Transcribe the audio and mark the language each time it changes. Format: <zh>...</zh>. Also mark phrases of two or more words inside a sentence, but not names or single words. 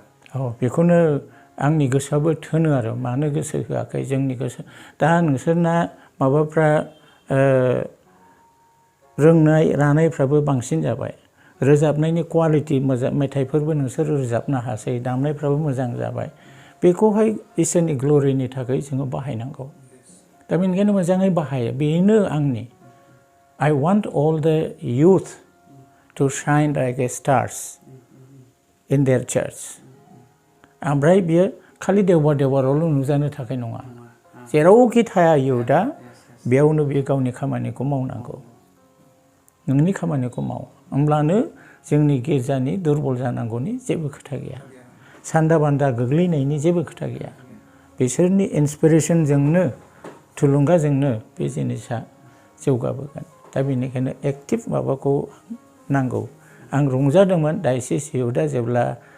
<brx>बेखौनो आंनि गोसोआबो थोनो आरो मानो गोसो होआखै जोंनि गोसो दा नोंसोरना माबाफ्रा रोंनाय रानायफ्राबो बांसिन जाबाय रोजाबनायनि क्वालिटि मोजां मेथाइफोरबो नोंसोर रोजाबनो हासै दामनायफ्राबो मोजां जाबाय बेखौहाय इसोरनि ग्ल'रिनि थाखाय जोङो बाहायनांगौ दा बेनिखायनो मोजाङै बाहायो बेनो आंनि</brx> <en>I want all the youth to shine like a stars in their church</en> <brx>ओमफ्राय बियो खालि देवबारावल' नुजानो थाखाय नङा जेरावखि थाया इउथआ बेयावनो बियो गावनि खामानिखौ मावनांगौ नोंनि खामानिखौ माव होमब्लानो जोंनि गिर्जानि दुरबल जानांगौनि जेबो खोथा गैया सान्दा बान्दा गोग्लैनायनि जेबो खोथा गैया बिसोरनि इन्सपिरेसनजोंनो थुलुंगाजोंनो बे जिनिसा जौगाबोगोन दा बेनिखायनो एक्टिभ माबाखौ नांगौ आं रंजादोंमोन डायसिस इउथआ जेब्ला</brx>